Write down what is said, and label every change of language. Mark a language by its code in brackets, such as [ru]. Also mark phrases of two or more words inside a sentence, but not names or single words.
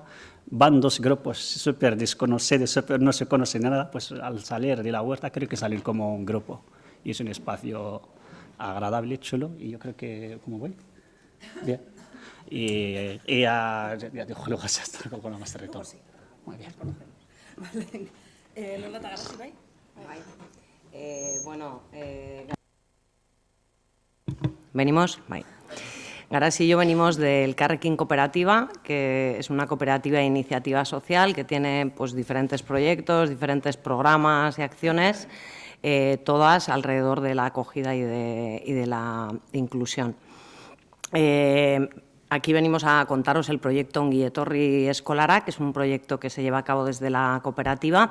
[es] Van 2 grupos súper desconocidos, no se conocen nada, pues al salir de la huerta creo que salen como un grupo y es un espacio agradable, chulo, y yo creo que, ¿cómo voy? Bien. y ya digo, luego ya está con la más territorio. Muy bien. Vale. [eu] Nolata Garasi, bai? [es] Bueno, venimos, bai. Garasi y yo venimos del Elkarrekin Cooperativa, que es una cooperativa de iniciativa social que tiene pues, diferentes proyectos, diferentes programas y acciones, todas alrededor de la acogida y de la inclusión. Aquí venimos a contaros el proyecto Ongi Etorri Eskolara, que es un proyecto que se lleva a cabo desde la cooperativa.